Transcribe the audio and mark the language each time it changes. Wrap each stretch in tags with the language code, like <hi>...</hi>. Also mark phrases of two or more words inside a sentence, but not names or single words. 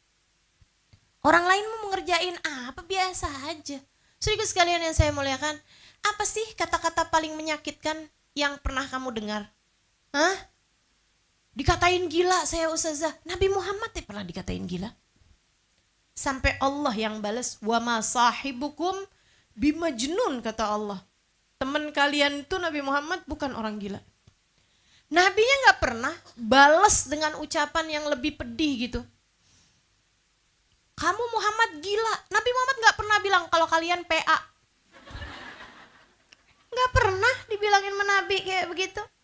<id>Orang lain mau ngerjain apa biasa aja. Saudara sekalian yang saya muliakan, apa sih kata-kata paling menyakitkan yang pernah kamu dengar? Hah? Dikatain gila saya Ustazah. Nabi Muhammad pernah dikatain gila. Sampai Allah yang balas,</id> <ar>wa ma sahibukum bimajnun,</ar> <id>kata Allah. Teman kalian itu Nabi Muhammad bukan orang gila. Nabinya gak pernah balas dengan ucapan yang lebih pedih gitu. Kamu Muhammad gila. Nabi Muhammad gak pernah bilang kalau kalian PA. Gak pernah dibilangin sama Nabi kayak begitu.</id>